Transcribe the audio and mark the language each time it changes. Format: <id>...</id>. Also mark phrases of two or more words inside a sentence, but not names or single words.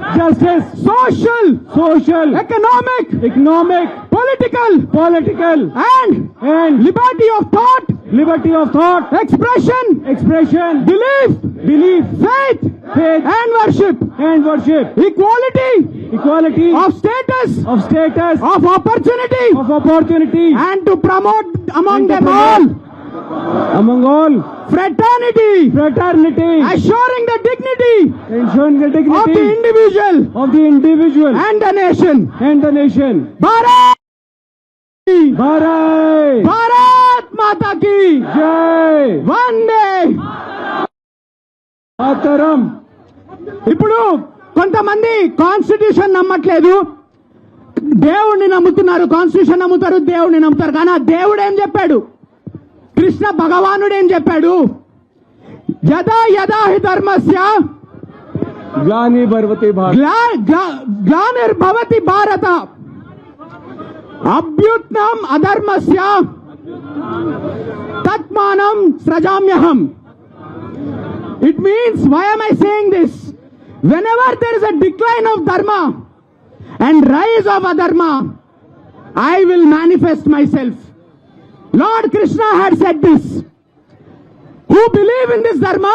<en>social, economic, political, and liberty of thought, expression, belief, faith, and worship, equality of status, of opportunity, and to promote among them all fraternity, assuring the dignity of the individual and the nation.</en> <hi>भारत माता की जय.</hi> <sa>वन्दे मातरम्.</sa> <te>ఇప్పుడు కొంతమంది కాన్స్టిట్యూషన్ నమ్మట్లేదు, దేవుణ్ణి నమ్ముతున్నారు. కాన్స్టిట్యూషన్ నమ్ముతారు, దేవుణ్ణి నమ్ముతారు. కానీ ఆ దేవుడు ఏం చెప్పాడు? కృష్ణ భగవానుడు ఏం చెప్పాడు?</te> <sa>యదా యదా హి ధర్మస్య గ్లానిర్భవతి భారత అభ్యుత్నం అధర్మస్య తత్మానం సృజామ్యహం.</sa> <en>It means, why am I saying this? whenever there is a decline of dharma and rise of adharma, I will manifest myself. Lord Krishna had said this. Who believe in this dharma?</en>